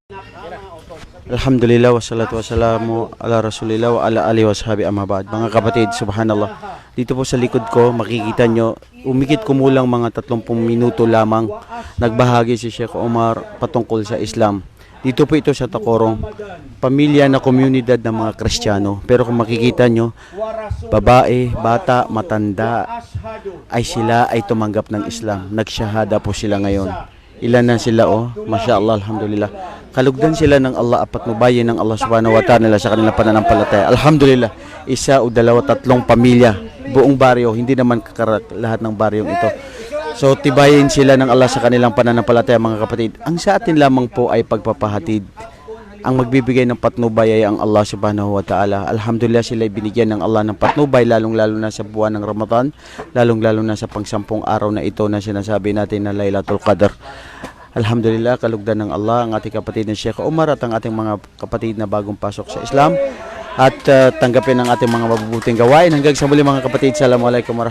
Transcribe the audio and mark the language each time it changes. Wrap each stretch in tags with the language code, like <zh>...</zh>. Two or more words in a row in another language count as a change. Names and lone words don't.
<ar>الحمد لله والصلاة والسلام على رسول الله وعلى آله وصحبه أما بعد.</ar> <tl>Mga kapatid, subhanallah. Dito po sa likod ko, makikita nyo, umikit kumulang mga 30 minuto lamang nagbahagi si Sheikh Omar patungkol sa Islam. Dito po ito sa Tacorong, pamilya na komunidad ng mga Kristiyano. Pero kung makikita nyo, babae, bata, matanda, sila ay tumanggap ng Islam. Nagsyahada po sila ngayon. Ilan na sila</tl> <ar>ما شاء الله، الحمد لله.</ar> <tl>Kalugdan sila ng Allah, apat nubayin ng Allah</tl> <ar>سبحانه وتعالى</ar> <tl>sa kanilang pananampalataya. Alhamdulillah, isa o dalawa, tatlong pamilya, buong baryo, hindi naman lahat ng baryong ito. So tibayin sila ng Allah sa kanilang pananampalataya, mga kapatid. Ang sa atin lamang po ay pagpapahatid. Ang magbibigay ng patnubay ay ang Allah</tl> <ar>سبحانه وتعالى.</ar> <tl>Alhamdulillah, sila binigyan ng Allah ng patnubay, lalong-lalo na sa buwan ng Ramadan, lalong-lalo na sa pangsampung araw na ito na sinasabi natin na Laylatul Qadr. Alhamdulillah, kalugdan ng Allah ang ating kapatid na Sheikh Omar at ang ating mga kapatid na bagong pasok sa Islam. At tanggapin ang ating mga mabubuting gawain. Hanggang sa muli, mga kapatid.</tl>